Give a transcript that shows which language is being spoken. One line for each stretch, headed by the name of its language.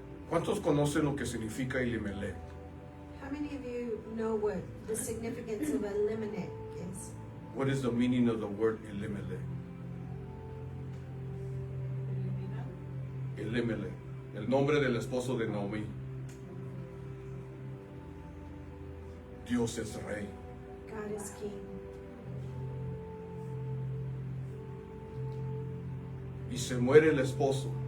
Spanish: ¿Cuántos conocen lo que significa Elimelech?
English: How many of you know what the significance of Elimelech is? What is the meaning of the word Elimelech?
Spanish: Elimelech, el nombre del esposo de Naomi. Dios es rey.
English: God is king.
Spanish: Y se muere el esposo.